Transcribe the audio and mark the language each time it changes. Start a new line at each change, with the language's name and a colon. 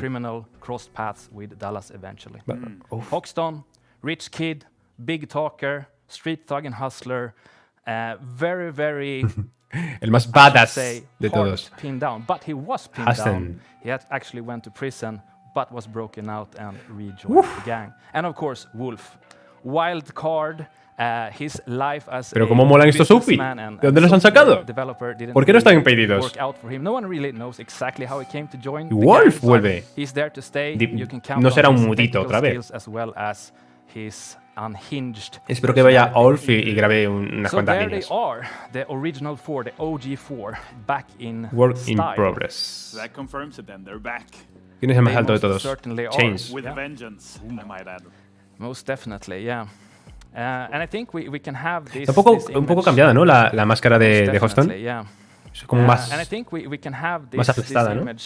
English: Criminal crossed paths with Dallas eventually. Hoxton, rich kid, big talker, street thug and hustler, very, very...
Spanish: El más badass de todos.
English: Pinned down, but he was pinned down. He had actually went to prison, but was broken out and rejoined the gang. And of course, Wolf, wild card. His life as
Spanish: Pero cómo molan estos outfits. ¿De dónde los han sacado? ¿Por qué no están en Payday 2?
English: No one really knows exactly how he came to join.
Spanish: Wolf vuelve.
English: He's there to stay.
Spanish: No será un mudito otra vez.
English: As well as his unhinged.
Spanish: Espero que vaya Wolf y grabe unas cuantas líneas.
English: So there they are, the original 4, the OG4, back in Work style. in progress. That confirms it then, they're back.
Spanish: ¿Quién es el más alto de todos?
English: Chains. With a vengeance, I might add. Most definitely, yeah. And I think we can have this,
Spanish: un poco cambiada, ¿no? La máscara de Hoxton. Es como más aplastada, ¿no?